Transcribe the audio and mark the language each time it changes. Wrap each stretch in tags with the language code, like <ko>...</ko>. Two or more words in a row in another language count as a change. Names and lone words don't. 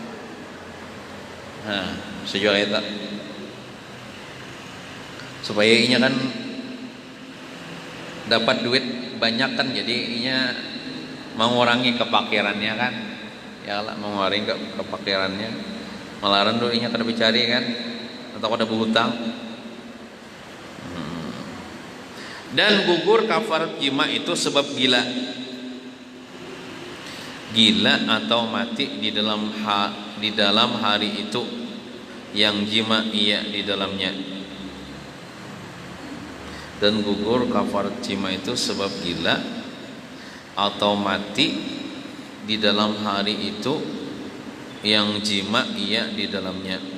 <bjn>Nah, sejauh itu supaya inya kan dapat duit banyak kan, jadi inya mengurangi kepakirannya kan, ya Allah mengurangi kepakirannya, melarang dulunya kada dicari kan, atau kada berhutang.</bjn> <ms>Dan gugur kafarat jima itu sebab gila atau mati di dalam hari itu yang jima ia di dalamnya. Dan gugur kafarat jima itu sebab gila atau mati di dalam hari itu yang jima ia di dalamnya.</ms>